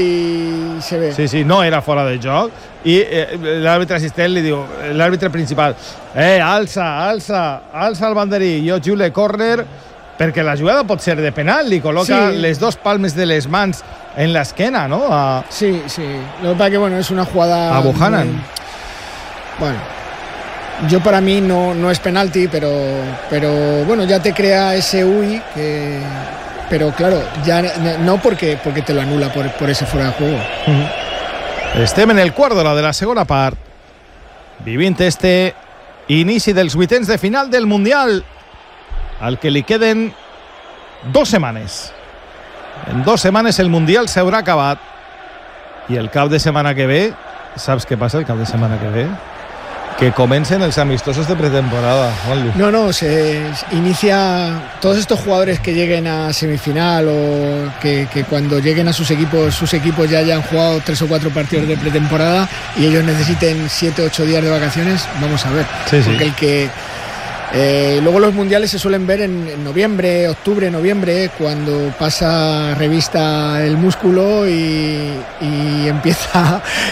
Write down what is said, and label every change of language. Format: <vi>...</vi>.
<ca>sí, sí, i se ve. Sí, sí, no era fora de joc. I l'àrbitre assistent li diu, l'àrbitre principal, alça el banderí, jo jule córner, perquè la jugada pot ser de penal, li col·loca, sí, les dos palmes de les mans en l'esquena, no? A...</ca> <es>Sí, sí, lo que pasa que, bueno, es una jugada... A Buchanan. Bueno, yo para mí no, no es penalti, pero bueno, ya te crea ese UI que... Pero claro, ya no porque te lo anula por ese fuera de juego. Uh-huh.</es> <ca>Estem en el quart d'hora de la segona part, vivint este inici dels vuitens de final del Mundial, al que li queden 2 setmanes. En 2 setmanes el Mundial s'haurà acabat. I el cap de setmana que ve, saps què passa el cap de setmana que ve? Que comencen els amistosos de pretemporada.</ca> <es>No, no, se inicia... Todos estos jugadores que lleguen a semifinal o que cuando lleguen a sus equipos ya hayan jugado 3 o 4 partidos de pretemporada y ellos necesiten 7 o 8 días de vacaciones, vamos a ver. Sí, sí. Porque el que... luego los mundiales se suelen ver en noviembre, octubre, noviembre, cuando pasa revista el músculo y empieza</es>